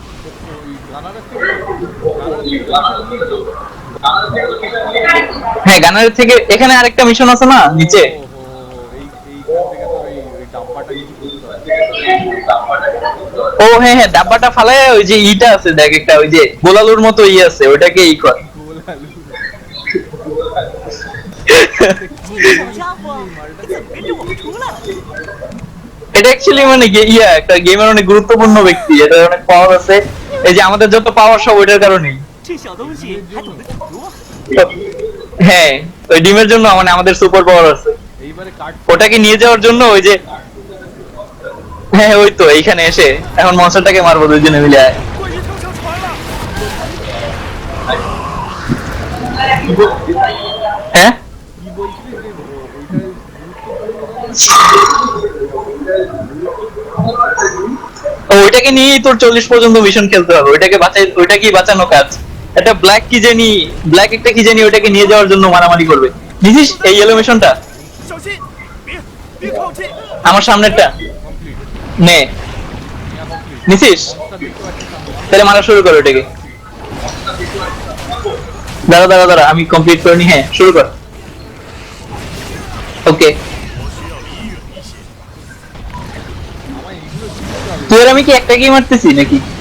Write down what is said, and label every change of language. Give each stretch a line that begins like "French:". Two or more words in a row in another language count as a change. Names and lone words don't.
Bangla: হ্যাঁ, গানারের থেকে এখানে আরেকটা মিশন আছে না নিচে। ও হ্যাঁ হ্যাঁ, ডাব্বাটা ফালায় ওই যে ইটা আছে, দেখ একটা ওই যে গোলালুর মতো আছে, ওইটাকে কর।
Chinese: 这小家伙，你怎么跟着我们出来了？
Bangla: এটা অ্যাকচুয়ালি মানে একটা গেমের অনেক গুরুত্বপূর্ণ ব্যক্তি, এটা অনেক পাওয়ার আছে। এই যে আমাদের যত পাওয়ার সব ওইটার কারণেই।
Chinese: 这小东西还懂得挺多。
Bangla: হ্যাঁ, ওই ডিমের জন্য মানে আমাদের
English: super power
Bangla: আছে। এইবারে কাট ওটাকে নিয়ে যাওয়ার জন্য ওই যে, হ্যাঁ ওই তো এইখানে এসে এখন মনস্টারটাকে মারবো দুইজনে মিলে। আয়,
Chinese: 怪异跳上船了！
Bangla: হ্যাঁ কি বলছিস যে ওইটা গুরুত্বপূর্ণ ওইটাকে নিয়েই তোর 40 পর্যন্ত মিশন খেলতে হবে, ওইটাকে বাঁচাই, ওইটাকেই বাঁচানো কাজ। একটা ব্ল্যাক কি জানি, ব্ল্যাক একটা কি জানি ওইটাকে নিয়ে যাওয়ার জন্য মারামারি করবে। বুঝিস এই
English: yellow mission
Chinese: 小心，别靠近！
Bangla: আমার সামনেরটা নে, নিছিস? তাহলে মারা শুরু কর ওইটাকে। দাঁড়া দাঁড়া দাঁড়া, আমি কমপ্লিট করে নি। হ্যাঁ শুরু কর। ওকে, তুই আর আমি কি একটাকেই মারতেছি নাকি?